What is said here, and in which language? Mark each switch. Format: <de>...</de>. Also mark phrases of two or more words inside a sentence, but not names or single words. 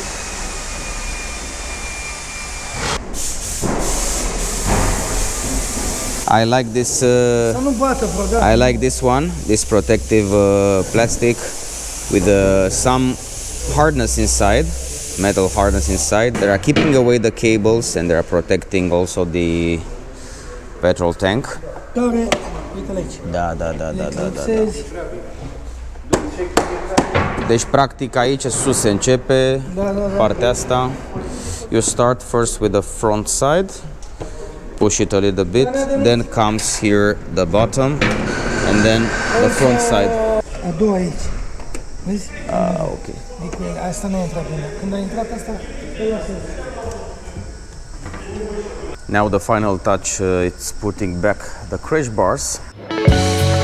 <en>I like this. I like this one, this protective plastic with some hardness inside, metal hardness inside. They are keeping away the cables, and they are protecting also the petrol tank.</en> <ro>Da. Deci practic aici sus se începe partea asta.</ro> <en>You start first with the front side. Push it a little bit, then comes here the bottom, and then the front side.</en> <ro>A doua aici. Vezi? Ok. Asta nu a intrat bine. Când a intrat asta,</ro> <en>Now the final touch, it's putting back the crash bars.</en>